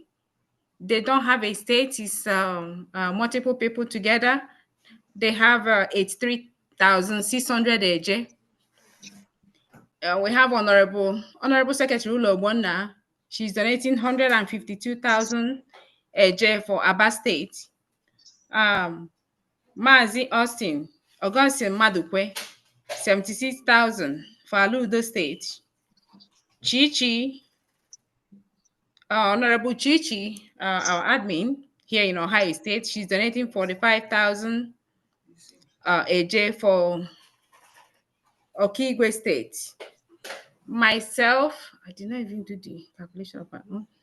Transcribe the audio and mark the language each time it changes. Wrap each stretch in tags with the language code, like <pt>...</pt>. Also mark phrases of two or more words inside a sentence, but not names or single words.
<en>They don't have a state. It's multiple people together. They have 83,600 AJ. We have Honorable Secretary Ulo Bona. She's donating 152,000 Eje for Aba State. Mazi Austin Augustine Madukwe, 76,000 for Aludo State. Chichi, Honorable Chichi, our admin here in Ohio State, she's donating 45,000 AJ for Okigwe State. Myself, I did not even do the calculation of my own.</en>